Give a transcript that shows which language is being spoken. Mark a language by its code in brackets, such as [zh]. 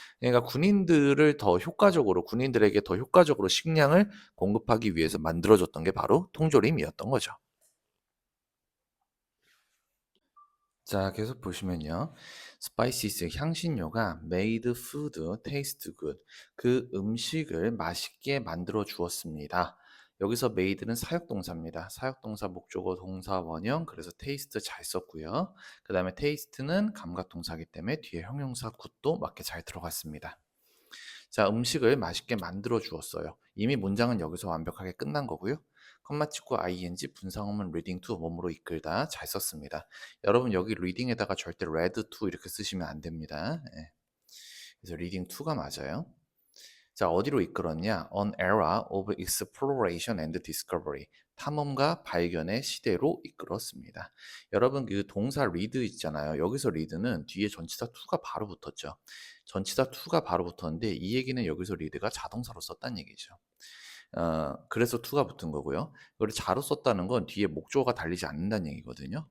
[ko] 그러니까 군인들에게 더 효과적으로 식량을 공급하기 위해서 만들어졌던 게 바로 통조림이었던 거죠. 자, 계속 보시면요. [en] spices, [ko] 향신료가 [en] made food taste good. [ko] 그 음식을 맛있게 만들어 주었습니다. 여기서 made는 사역동사입니다. 사역동사, 목적어, 동사, 원형. 그래서 taste 잘 썼고요. 그 다음에 taste는 감각동사이기 때문에 뒤에 형용사 good도 맞게 잘 들어갔습니다. 자, 음식을 맛있게 만들어 주었어요. 이미 문장은 여기서 완벽하게 끝난 거고요. 컴마 찍고 ing 분사어문 reading to 몸으로 이끌다 잘 썼습니다. 여러분 여기 reading에다가 절대 read to 이렇게 쓰시면 안 됩니다. 그래서 reading to가 맞아요. 자, 어디로 이끌었냐? [en] An era of exploration and discovery. [ko] 탐험과 발견의 시대로 이끌었습니다. 여러분 그 동사 read 있잖아요. 여기서 read는 뒤에 전치사 to가 바로 붙었죠. 전치사 to가 바로 붙었는데 이 얘기는 여기서 read가 자동사로 썼다는 얘기죠. 그래서 to가 붙은 거고요. 그리고 자로 썼다는 건 뒤에 목적어가 달리지 않는다는 얘기거든요.